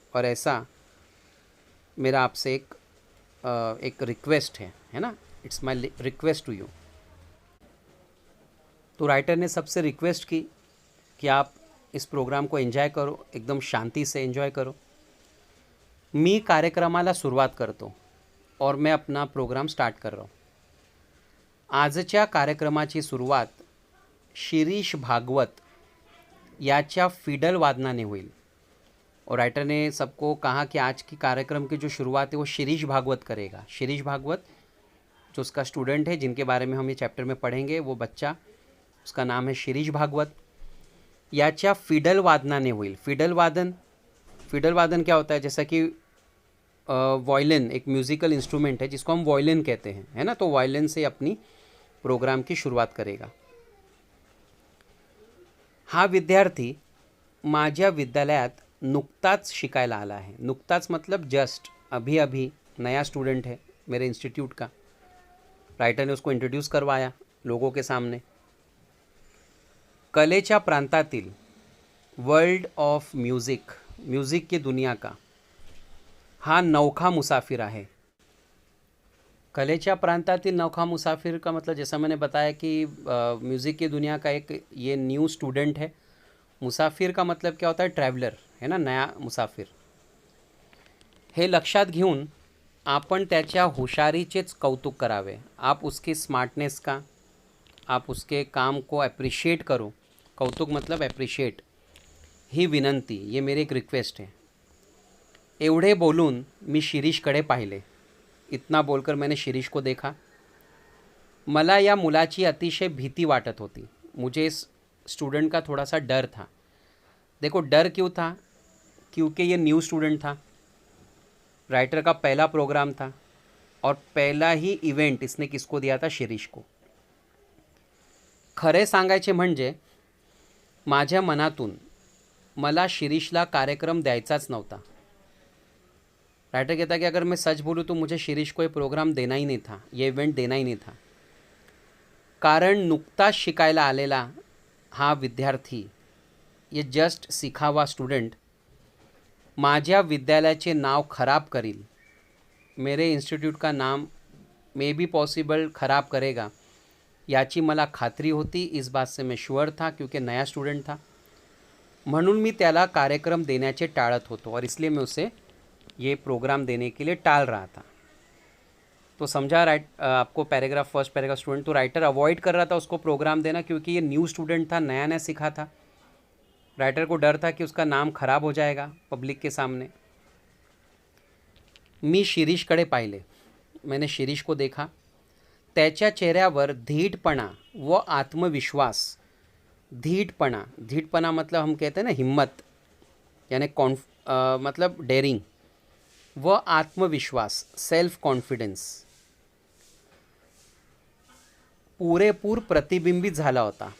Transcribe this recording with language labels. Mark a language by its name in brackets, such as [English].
[Hindi] और ऐसा मेरा आपसे एक रिक्वेस्ट है ना, [English] It's my request to you. [Hindi] तो राइटर ने सबसे रिक्वेस्ट की कि आप इस प्रोग्राम को एन्जॉय करो, एकदम शांति से एन्जॉय करो. [Marathi] मी कार्यक्रमाला सुरुवात करतो [Hindi] और मैं अपना प्रोग्राम स्टार्ट कर रहा हूँ. [Marathi] आजच्या कार्यक्रमाची सुरुवात शिरीष भागवत याच्या फिडल वादनाने होईल. [Hindi] और राइटर ने सबको कहा कि आज की कार्यक्रम की जो शुरुआत है वो शिरीष भागवत करेगा. शिरीष भागवत जो उसका स्टूडेंट है, जिनके बारे में हम ये चैप्टर में पढ़ेंगे, वो बच्चा, उसका नाम है शिरीष भागवत. [Marathi] याच्या फिडल वादनाने होईल. [Hindi] फिडल वादन क्या होता है, जैसा कि वायलिन एक म्यूज़िकल इंस्ट्रूमेंट है जिसको हम वायलिन कहते हैं, है ना. तो वायलिन से अपनी प्रोग्राम की शुरुआत करेगा. [Marathi] हा विद्यार्थी माझ्या विद्यालयात नुकताच शिकायला आला है. [Hindi] नुकताच मतलब जस्ट, अभी अभी नया स्टूडेंट है मेरे इंस्टीट्यूट का. राइटर ने उसको इंट्रोड्यूस करवाया लोगों के सामने. [Marathi] कलेच्या प्रांतातील, [English] world of music, [Hindi] म्यूज़िक की दुनिया का [Marathi] हा नौखा मुसाफिर आहे. कलेच्या प्रांतातील नौखा मुसाफिर [Hindi] का मतलब, जैसा मैंने बताया कि म्यूज़िक की दुनिया का एक ये न्यू स्टूडेंट है. मुसाफिर का मतलब क्या होता है, ट्रैवलर, है ना, नया मुसाफिर. [Marathi] हे लक्षात घेऊन आपण त्याच्या हुशारीचेच कौतुक करावे. [Hindi] आप उसकी स्मार्टनेस का, आप उसके काम को अप्रिशिएट करो. कौतुक मतलब अप्रिशिएट. [Marathi] ही विनंती, [Hindi] ये मेरी एक रिक्वेस्ट है. [Marathi] एवढे बोलून मी शिरीषकडे पाहिले. [Hindi] इतना बोलकर मैंने शिरीष को देखा. [Marathi] मला या मुलाची अतिशय भीती वाटत होती. [Hindi] मुझे इस स्टूडेंट का थोड़ा सा डर था. देखो डर क्यों था, क्योंकि ये न्यू स्टूडेंट था, राइटर का पहला प्रोग्राम था और पहला ही इवेंट इसने किसको दिया था, शिरीष को. [Marathi] खरे सांगायचे म्हणजे माझ्या मनातून मला शिरीषला कार्यक्रम द्यायचाच नव्हता. [Hindi] राइटर कहता है कि अगर मैं सच बोलूँ तो मुझे शिरीष को ये प्रोग्राम देना ही नहीं था, ये इवेंट देना ही नहीं था. [Marathi] कारण नुकताच शिकायला आलेला हा विद्यार्थी, [Hindi] ये जस्ट सीखा हुआ स्टूडेंट, [Marathi] माझ्या विद्यालयाचे नाव खराब करील, [Hindi] मेरे इंस्टीट्यूट का नाम मे बी पॉसिबल खराब करेगा, [Marathi] याची मला खात्री होती. [Hindi] इस बात से मैं श्योर था, क्योंकि नया स्टूडेंट था. [Marathi] म्हणून मी त्याला कार्यक्रम देण्याचे टाळत होतो [Hindi] और इसलिए मैं उसे ये प्रोग्राम देने के लिए टाल रहा था. तो समझा आपको पैराग्राफ, फर्स्ट पैराग्राफ स्टूडेंट। तो राइटर अवॉइड कर रहा था उसको प्रोग्राम देना, क्योंकि ये न्यू स्टूडेंट था, नया नया सीखा था। राइटर को डर था कि उसका नाम खराब हो जाएगा पब्लिक के सामने। [Marathi] मी शिरीषकडे पाहिले, [Hindi] मैंने शिरीष को देखा। [Marathi] त्याच्या चेहऱ्यावर धीटपणा व आत्मविश्वास, [Hindi] धीटपणा मतलब हम कहते हैं ना हिम्मत, यानी मतलब डेयरिंग, [Marathi] व आत्मविश्वास [English] self confidence [Marathi] पुरेपूर प्रतिबिंबित झाला होता।